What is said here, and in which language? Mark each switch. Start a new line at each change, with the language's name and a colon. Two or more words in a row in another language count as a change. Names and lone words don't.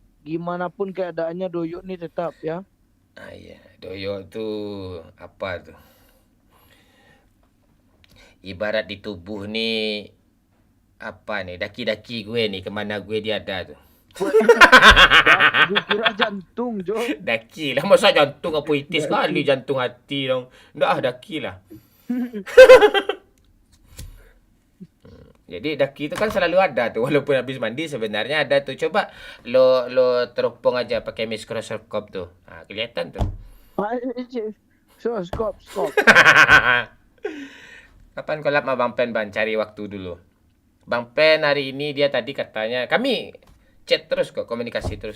Indonesian: Gimana pun keadaannya doyok ni tetap ya. Iya, doyok tuh apa tuh? Ibarat di tubuh nih apa nih, daki-daki gue nih, kemana gue dia ada tuh. Gue kira jantung Jo. Daki lah, masa jantung apa itis kali jantung hati dong. Dah daki lah. Jadi daki itu kan selalu ada tuh, walaupun habis mandi sebenarnya ada tuh. Coba lo teropong aja pakai mikroskop tuh. Kelihatan tuh. So, skop. Kapan collab sama Bang Pen, Bang? Cari waktu dulu. Bang Pen hari ini dia tadi katanya, kami chat terus kok, komunikasi terus.